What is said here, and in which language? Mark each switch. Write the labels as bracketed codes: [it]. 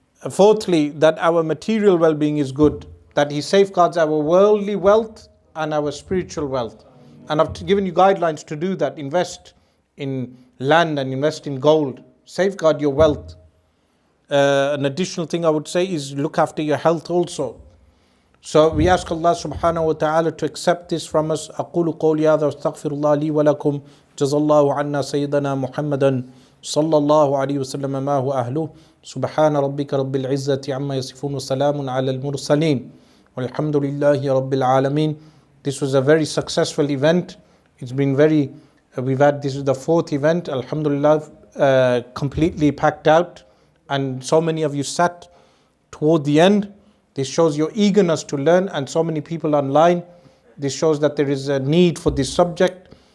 [en] Fourthly, that our material well-being is good, that He safeguards our worldly wealth and our spiritual wealth. And I've given you guidelines to do that. Invest in land and invest in gold. Safeguard your wealth. An additional thing I would say is look after your health also. So we ask Allah subhanahu wa ta'ala to accept this from us. [ar] أقول قولي هذا واستغفر الله لي ولكم جزا الله عنا سيدنا محمدا صلى الله عليه وسلم ما هو أهله سبحان ربك رب العزة عما يصفون وسلام على المرسلين والحمد لله رب العالمين. [en] This was a very successful event. It's been this is the fourth event, alhamdulillah, completely packed out, and so many of you sat toward the end. This shows your eagerness to learn, and so many people online. This shows that there is a need for this subject.